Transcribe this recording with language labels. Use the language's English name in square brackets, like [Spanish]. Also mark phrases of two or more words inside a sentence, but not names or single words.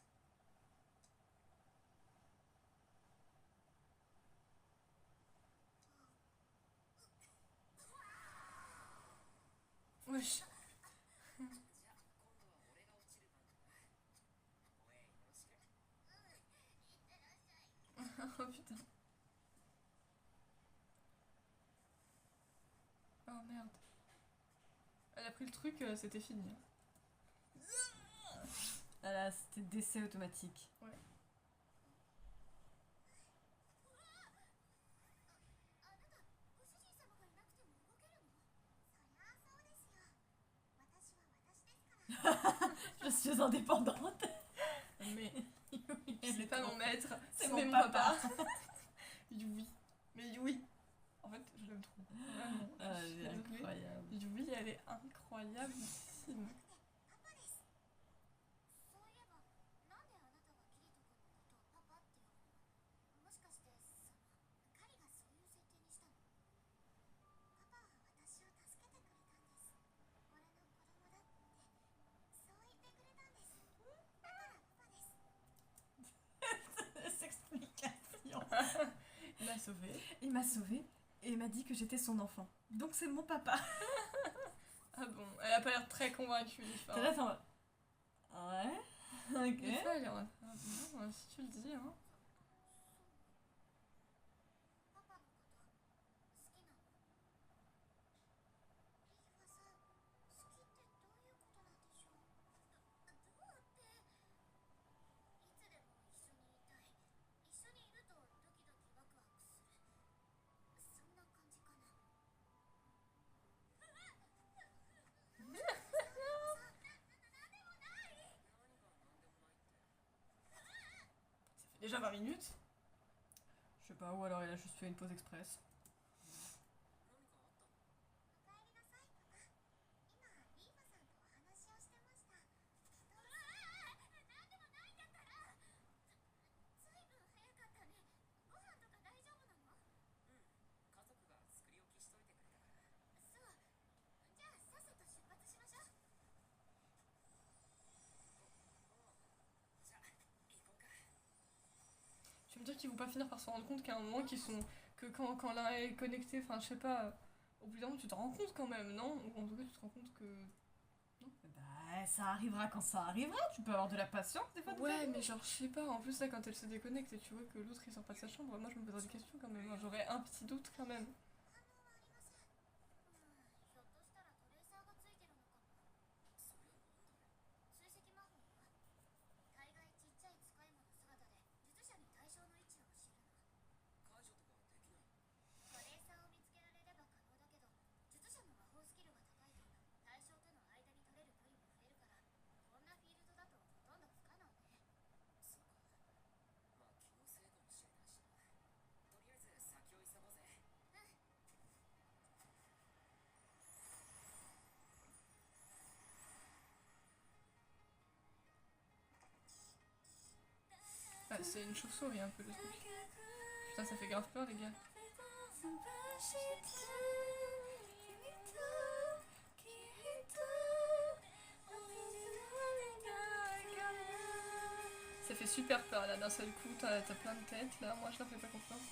[French] Wesh. [Japanese] じゃあ今度は俺が落ちる番だな。応援よろしく。いってらっしゃい。 [French] Oh putain. Oh merde. Elle a pris le truc, c'était fini. Ah là, c'était décès automatique. [Japanese] あなた、ご主人様がいなくても動けるの？そりゃあそうですよ。私は私ですから。 [French] Je suis indépendante. Mais Oui, c'est pas mon maître, c'est c'est mon mon papa. papa. Yui. Mais Yui. En fait, je l'aime trop. Vraiment. Ah, Je suis elle est désolée. incroyable. Yui, elle est incroyableissime. [Japanese] パパです。そういえば、なんであなたがキリト君のことをパパって呼ぶの？もしかして、カリがそういう設定にしたの？パパは私を助けてくれたんです。俺の子供だって、そう言ってくれたんです。だからパパです。 [French] Cette explication. Il m'a sauvé. Il m'a sauvée et m'a dit que j'étais son enfant. Donc c'est mon papa. Ah bon, elle a pas l'air très convaincue, les T'es là, t'es en mode, ouais, ok. Des fois, elle est en mode, ah bon, si tu le dis, hein. [Japanese] パパのこと好きなの？リーファさん、好きってどういうことなんでしょう？どうって、いつでも一緒にいたい。一緒にいるとドキドキワクワクする。そんな感じかな。 [French] Déjà 20 minutes. Je sais pas, ou alors elle a juste fait une pause express. [Japanese] おかえりなさい、パパ。今、リーファさんとお話をしてました。なんでもないんだったら。ずいぶん早かったね。ご飯とか大丈夫なの？家族が作り置きしといてくれたから。そう。じゃあさっさと出発しましょう。じゃあ行こうか。 [French] Tu veux me dire qu'ils vont pas finir par se rendre compte qu'à un moment qu'ils sont. Que quand l'un est connecté, enfin je sais pas, au bout d'un moment tu te rends compte quand même, non? Ou en tout cas tu te rends compte que. Bah, ça arrivera quand ça arrivera. Tu peux avoir de la patience des fois. Ouais, mais genre je sais pas, en plus là quand elle se déconnecte et tu vois que l'autre il sort pas de sa chambre, moi je me poserais des questions quand même, hein. J'aurais un petit doute quand même. [Japanese] 反応はありません。ひょっとしたらトレーサーがついてるのかも。それなんだろう。追跡魔法は大概ちっちゃい使い魔の姿で術者に対象の位置を知るの。解除とかできない。トレーサーを見つけられれば可能だけど、術者の魔法スキルが高いと対象との間に取れる距離も増えるから、こんなフィールドだとほとんど不可能ね。そうか。まあ気のせいかもしれないしな。とりあえず先を急ごうぜ。 [French] Ah, c'est une chauve-souris un peu le truc. Putain, ça fait grave peur les gars. Ça fait super peur là d'un seul coup, t'as plein de têtes là, moi je leur fais pas confiance.